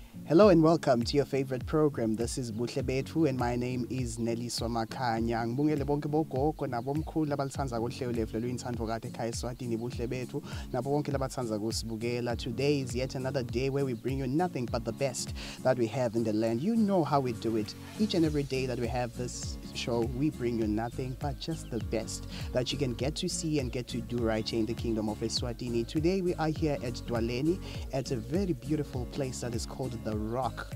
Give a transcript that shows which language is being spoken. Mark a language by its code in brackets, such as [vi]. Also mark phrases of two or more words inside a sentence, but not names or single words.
[en] Hello and welcome to your favorite program. This is Buhle Betfu and my name is Nelly Somakanya. [ss] Ngibongele bonke bogogo nabomkhulu abalithanza kohlelo lethu lwentando kade ekhaya eSwatini Buhle Betfu nabo bonke labathanza kusibukela. [en] Today is yet another day where we bring you nothing but the best that we have in the land. You know how we do it. Each and every day that we have this show, we bring you nothing but just the best that you can get to see and get to do right here in the kingdom of Eswatini. Today we are here at Dwaleni at a very beautiful place that is called The Rock.